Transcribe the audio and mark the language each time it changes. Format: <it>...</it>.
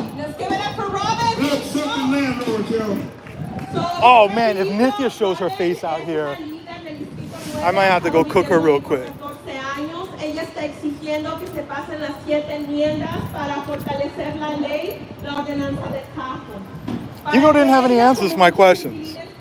<en>Let's give it up for Robin. Let's set the landlord, yo. Oh man, if Nithya shows her face out here, I might have to go cook her real quick.</en> <es>Ella está exigiendo que se pasen las 7 enmiendas para fortalecer la ley, la ordenanza de cajo.</es> <en>Hugo didn't have any answers to my questions.</en>